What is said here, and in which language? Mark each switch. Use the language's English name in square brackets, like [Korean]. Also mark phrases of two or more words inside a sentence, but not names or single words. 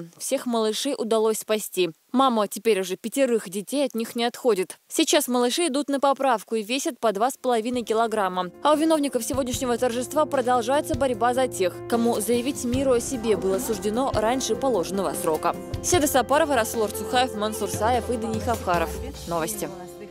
[Russian] Всех малышей удалось спасти. Мама теперь уже 5 детей от них не отходит. Сейчас малыши идут на поправку и весят по 2,5 килограмма. А у виновников сегодняшнего торжества продолжается борьба за тех, кому заявить миру о себе было суждено раньше положенного срока. Седа Сапарова, Расул Арцухаев, Мансур Саев и Дани Хавхаров. Новости.